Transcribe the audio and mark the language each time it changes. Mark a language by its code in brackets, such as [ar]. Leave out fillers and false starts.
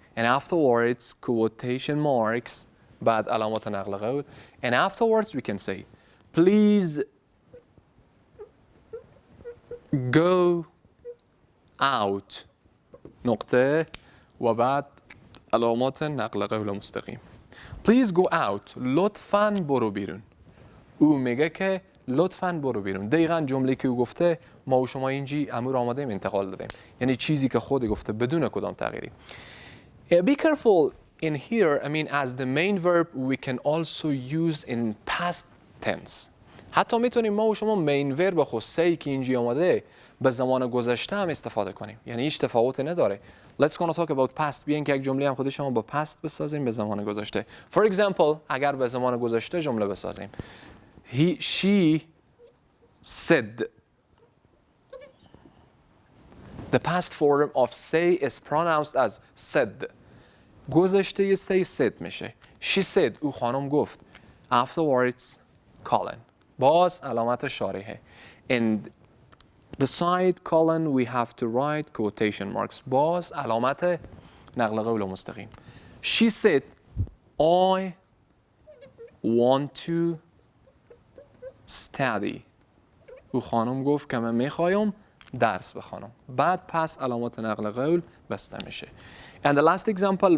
[en] And afterwards quotation marks. [fa] بعد علامات نقل قول. [en] And afterwards we can say please go out. [fa] نقطه و بعد علامات نقل قول مستقیم. [en] Please go out. [fa] لطفاً برو بیرون. او میگه که لطفاً برو بیرون. دقیقاً جمله که او گفته ما و شما اینجی امور آماده انتقال دادیم. یعنی چیزی که خود گفته بدون کدام تغییری. [en] Be careful in here. I mean as the main verb we can also use in past tense. [fa] حتی میتونیم ما و شما main verb خود say که اینجی آماده به زمان گذشته هم استفاده کنیم. یعنی هیچ تفاوتی نداره. [en] Let's gonna talk about past. [fa] بیاین که یک جمله هم خود شما با past بسازیم به زمان گذشته. [en] For example, [fa] اگر به زمان گذشته جمله بسازیم. [en] She said. The past form of say is pronounced as said. [fa] گذشته say said میشه. [en] She said. [fa] او خانم گفت. [en] Afterwards colon. [fa] باز علامت شارحه. [en] And beside colon we have to write quotation marks. [fa] باز علامت نقل قول مستقیم. [en] She said I want to study. [fa] او خانم گفت که من میخوایم درس بخوانم. بعد پس علامات نقل قول بسته میشه. [en] And the last example.